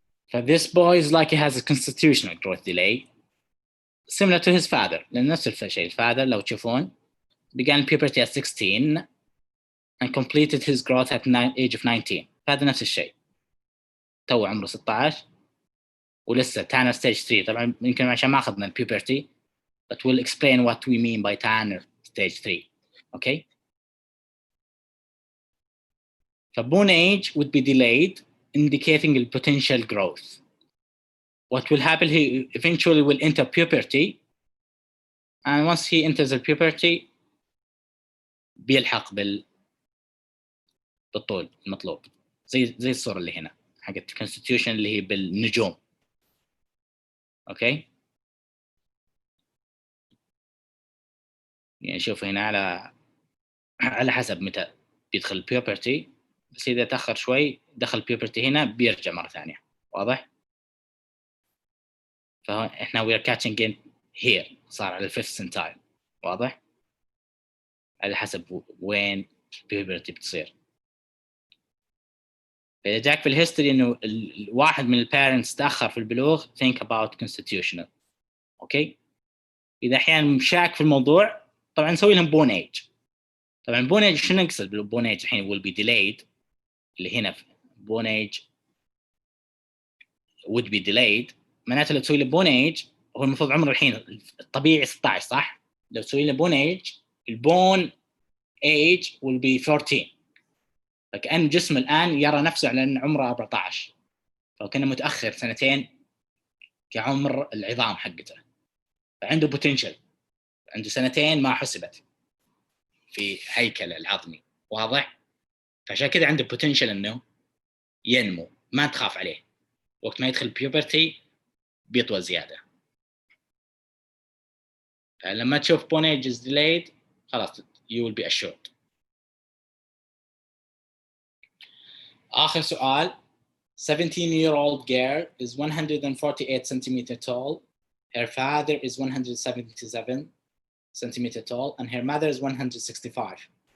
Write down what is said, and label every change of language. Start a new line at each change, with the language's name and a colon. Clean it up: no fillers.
English: So this boy is like he has a constitutional growth delay similar to his father.
Arabic: لأن نفس الشيء
English: الfather
Arabic: لو تشوفون
English: began puberty at 16 and completed his growth at age of 19.
Arabic: فهذا نفس الشيء. تو عمره 16 ولسه Tanner stage 3. طبعا يمكن عشان ما أخذنا
English: puberty, but we'll explain what we mean by Tanner stage 3. Okay. So bone age would be delayed, indicating the potential growth. What will happen, he eventually will enter puberty, and once he enters the puberty
Arabic: بيلحق بالطول المطلوب زي الصورة اللي هنا حقت
English: constitution اللي هي بالنجوم.
Arabic: اوكي يعني شوف هنا على حسب متى بيدخل puberty، بس إذا تأخر شوي دخل puberty هنا بيرجع مرة ثانية.
English: واضح؟
Arabic: فإحنا
English: we are catching in here،
Arabic: صار على
English: 5th centile. واضح؟
Arabic: على حسب وين البيوبرتي بتصير. فإذا جاك في الهيستوري إنه الواحد من البارنتس تأخر في البلوغ
English: think about constitutional.
Arabic: أوكي. إذا أحيانا مشاك في الموضوع طبعا نسوي لهم بون ايج. طبعا بون ايج شنو نقصد بالبون ايج الحين؟
English: will be delayed
Arabic: اللي هنا بون ايج
English: would be delayed
Arabic: معناته لو تسوي له بون ايج هو المفروض عمره الحين الطبيعي 16 صح؟ لو تسوي له بون ايج البون ايج
English: will be 14
Arabic: فكأن جسمه الآن يرى نفسه على أن عمره 14 فكأنه متأخر سنتين كعمر العظام حقته فعنده بوتنشل عنده سنتين ما حسبت في هيكل العظمي واضح؟ فعشان كذا عنده بوتنشل انه ينمو ما تخاف عليه وقت ما يدخل بيوبرتي بيطول زياده.
English: فلما تشوف bone age is delayed
Arabic: خلاص
English: you will be assured.
Arabic: آخر سؤال
English: 17-year-old girl is 148 centimeter tall. Her father is 177 centimeter tall and her mother is 165.